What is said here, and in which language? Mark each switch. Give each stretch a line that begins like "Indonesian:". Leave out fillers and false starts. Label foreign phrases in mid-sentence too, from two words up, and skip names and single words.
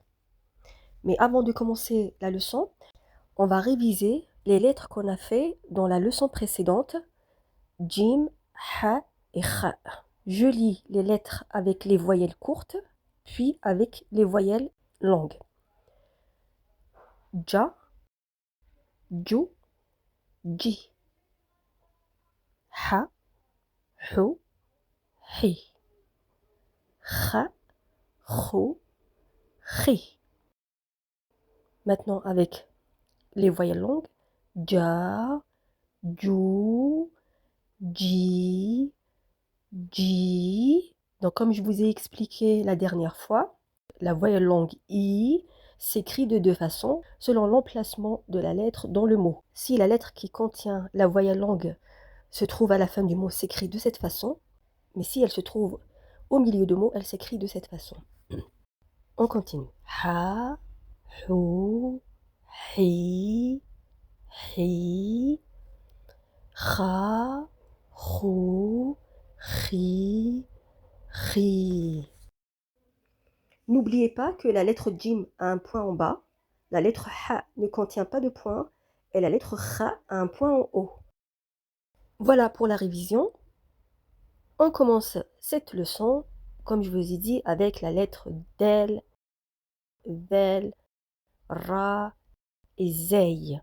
French: Mais avant de commencer la leçon, on va réviser les lettres qu'on a fait dans la leçon précédente, Jim, Ha et Kha. Je lis les lettres avec les voyelles courtes, puis avec les voyelles longues.
Arabic: Ja, ju, ji. Ha, hu, hi. Kha, khu, khi.
French: Maintenant avec les voyelles longues.
Arabic: Ja, ju, ji, ji.
French: Donc comme je vous ai expliqué la dernière fois, la voyelle longue I s'écrit de deux façons selon l'emplacement de la lettre dans le mot. Si la lettre qui contient la voyelle longue se trouve à la fin du mot, s'écrit de cette façon, mais si elle se trouve au milieu de mots, elle s'écrit de cette façon. On continue.
Arabic: Ha, hu, hi, hi, kha, khu, khi, khi.
French: N'oubliez pas que la lettre Jim a un point en bas, la lettre Ha ne contient pas de point et la lettre Kha a un point en haut. Voilà pour la révision. On commence cette leçon, comme je vous ai dit, avec la lettre Del, Vel, Ra et Zey.